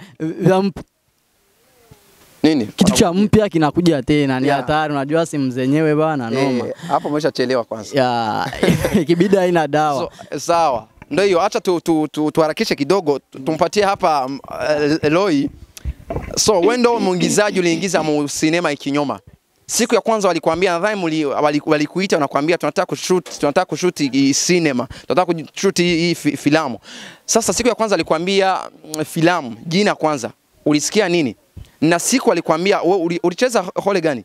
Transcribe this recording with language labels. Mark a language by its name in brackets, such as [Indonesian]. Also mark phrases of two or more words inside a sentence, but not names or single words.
[Swahili] nini? Kitu cha mpya kinakuja tena, ni hatari. Unajua simu zenyewe bana noma. Hapo umeshachelewa kwanza. Ikibidi haina dawa. Sawa. Ndio hiyo, acha tuharakishe kidogo, tumpatie hapa Eloy. So wendo muingizaji uliingiza mu sinema Ikinyoma. Siku ya kwanza walikwambia, nadhani walikuita wanakuambia tunataka kushoot hii sinema, tunataka kushoot hii filamu. Sasa siku ya kwanza alikwambia filamu, jina kwanza, ulisikia nini? Na siku walikwambia ulicheza hole gani?